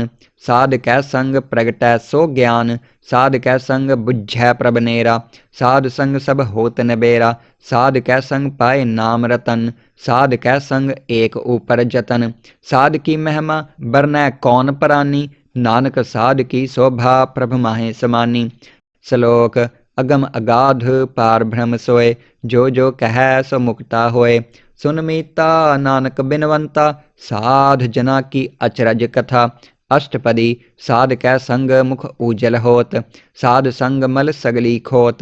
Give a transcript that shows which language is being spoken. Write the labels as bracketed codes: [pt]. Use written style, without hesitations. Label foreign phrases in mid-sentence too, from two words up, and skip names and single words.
[hi] साध कै संग प्रगटै सो ज्ञान। साध कै संग बुझै प्रभ नेरा। साध संग सब होत नबेरा। साध कै संग पाए नाम रतन। साध कै संग एक ऊपर जतन। साध की महिमा बरनै कौन परानी। नानक साध की शोभा प्रभ माहे समानी। [pa] ਸ਼ਲੋਕ ਅਗਮ ਅਗਾਧ ਪਾਰ ਬ੍ਰਹਮ ਸੋਏ ਜੋ ਜੋ ਕਹੈ ਸੋ ਮੁਕਤਾ ਹੋਏ। ਸੁਨ ਮੀਤਾ ਨਾਨਕ ਬਿਨਵੰਤਾ ਸਾਧ ਜਨਾ ਕੀ ਅਚਰਜ ਕਥਾ। ਅਸ਼ਟਪਦੀ ਸਾਧ ਕੈ ਸੰਗ ਮੁਖ ਊਜਲ ਹੋਤ ਸਾਧ ਸੰਗ ਮਲ ਸਗਲੀ ਖੋਤ।